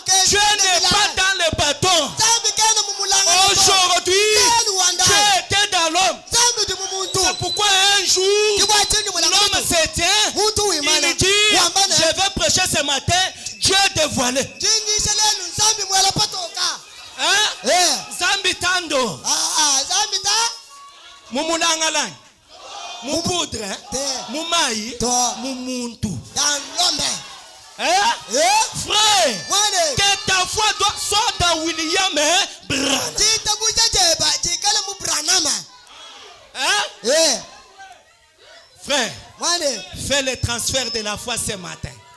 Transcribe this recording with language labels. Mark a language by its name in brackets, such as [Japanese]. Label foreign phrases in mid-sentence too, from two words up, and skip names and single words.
[French] Dieu n'est pas dans les bâtons. Aujourd'hui, Dieu était dans l'homme. C'est pourquoi un jour, l'homme s'éteint. Il dit, je vais prêcher ce matin, Dieu dévoilé. Hein? [Luba-Lulua] Zambi tando. Mumulangalang. Mupoudre. Mumai. Mumuntu. [French] Hein? Frère, que ta foi soit dans William Branham. Hein? Frère, fais le transfert de la foi ce matin.